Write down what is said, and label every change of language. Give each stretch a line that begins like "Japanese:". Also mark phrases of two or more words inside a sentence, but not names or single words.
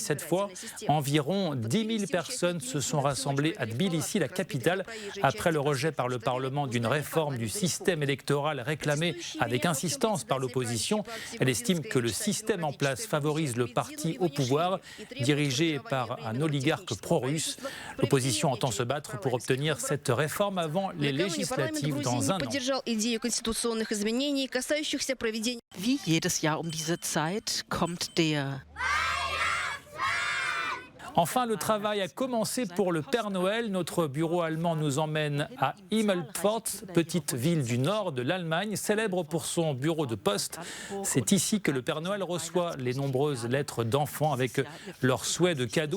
French: Cette fois, environ 10 000 personnes se sont rassemblées à Tbilissi, la capitale, après le rejet par le Parlement d'une réforme du système électoral réclamée avec insistance par l'opposition. Elle estime que le système en place favorise le parti au pouvoir, dirigé par un oligarque pro-russe. L'opposition entend se battre pour obtenir cette réforme avant les législatives dans un an.
German: Wie jedes Jahr diese Zeit kommt der
French: Enfin, le travail a commencé pour le Père Noël. Notre bureau allemand nous emmène à Himmelpfort, petite ville du nord de l'Allemagne, célèbre pour son bureau de poste. C'est ici que le Père Noël reçoit les nombreuses lettres d'enfants avec leurs souhaits de cadeaux.